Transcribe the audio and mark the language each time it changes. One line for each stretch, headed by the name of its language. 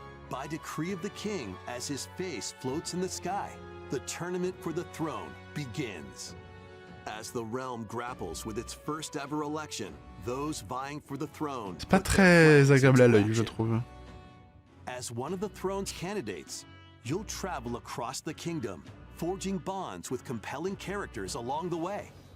English: By decree of the king, as his face floats in the sky, the tournament for the throne begins. As the realm grapples with its first ever election, those vying for the throne.
French: C'est pas très agréable à l'œil, je trouve.
English: As one of the throne's candidates, you'll travel across the kingdom, forging bonds with compelling characters along the way.